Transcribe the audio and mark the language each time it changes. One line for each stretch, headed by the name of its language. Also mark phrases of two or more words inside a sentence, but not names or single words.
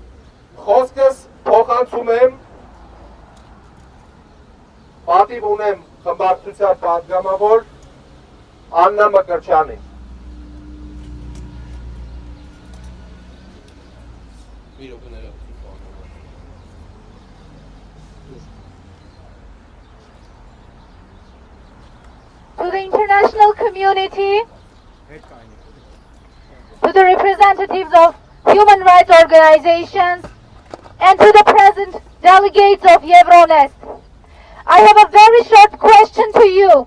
Armenian: Խոսքս փոխանցում եմ, պատիվ ունեմ խմբակցության պատգամավոր Աննա Մկրտչյանին։
English: To the international community, to the representatives of human rights organizations, and to the present delegates of Euronest, I have a very short question to you.